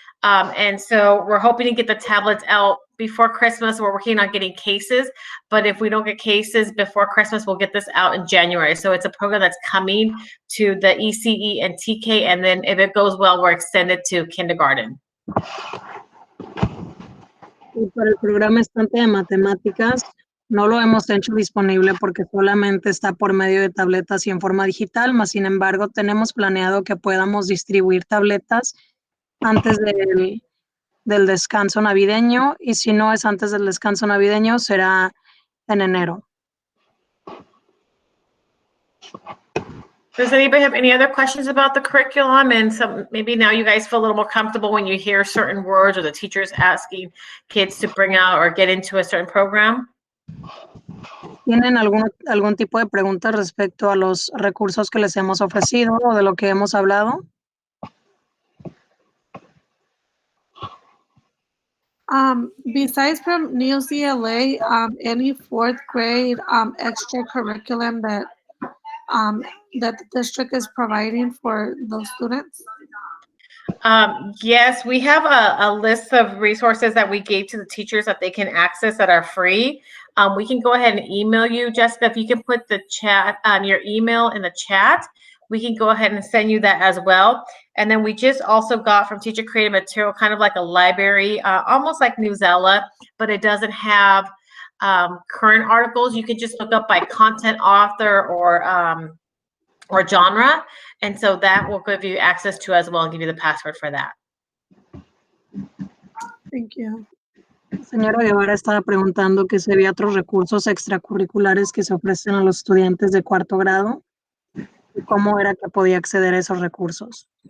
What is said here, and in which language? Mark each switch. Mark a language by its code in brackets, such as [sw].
[en] And so we're hoping to get the tablets out before Christmas. We're working on getting cases, but if we don't get cases before Christmas, we'll get this out in January. So it's a program that's coming to the ECE and TK, and then if it goes well, we're extended to kindergarten. [es] Y para el programa Estante de Matemáticas, no lo hemos hecho disponible porque solamente está por medio de tabletas y en forma digital, mas sin embargo tenemos planeado que podamos distribuir tabletas antes del descanso navideño, y si no es antes del descanso navideño, será en enero. [en] Does anybody have any other questions about the curriculum? And some, maybe now you guys feel a little more comfortable when you hear certain words or the teachers asking kids to bring out or get into a certain program? [es] ¿Tienen algún tipo de preguntas respecto a los recursos que les hemos ofrecido o de lo que hemos hablado? [en] Besides from New CLA, any fourth grade extra curriculum that the district is providing for those students? Yes, we have a list of resources that we gave to the teachers that they can access that are free. We can go ahead and email you, Jessica. If you can put the chat, your email in the chat, we can go ahead and send you that as well. And then we just also got from Teacher Creative Material, kind of like a library, almost like Newsella, but it doesn't have current articles. You can just look up by content author or genre. And so that will give you access to as well and give you the password for that. Thank you. [es] Señora Guevara estaba preguntando que si había otros recursos extracurriculares que se ofrecen a los estudiantes de cuarto grado y cómo era que podía acceder a esos recursos.